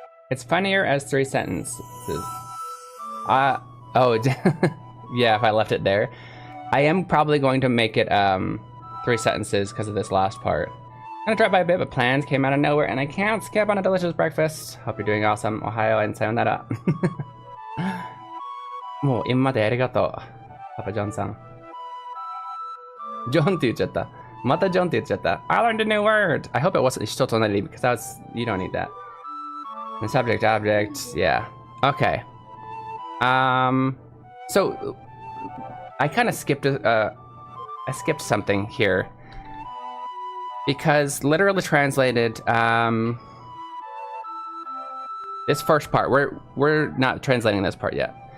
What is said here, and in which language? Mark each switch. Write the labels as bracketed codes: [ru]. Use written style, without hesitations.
[en] It's funnier as 3 sentences. Oh, yeah, if I left it there. I am probably going to make it 3 sentences because of this last part. I'm gonna drop by a bit, but plans came out of nowhere, and I can't skip on a delicious breakfast. Hope you're doing awesome. Ohayo and sayonara. [ja] もう今までありがとう、パパジョンさん。ジョンって言っちゃった。 Mata Jon って言っちゃった。 [en] I learned a new word! I hope it wasn't 人となり because that was, you don't need that. The subject, object, yeah. Okay. So I kind of skipped I skipped something here. Because literally translated, this first part, we're not translating this part yet.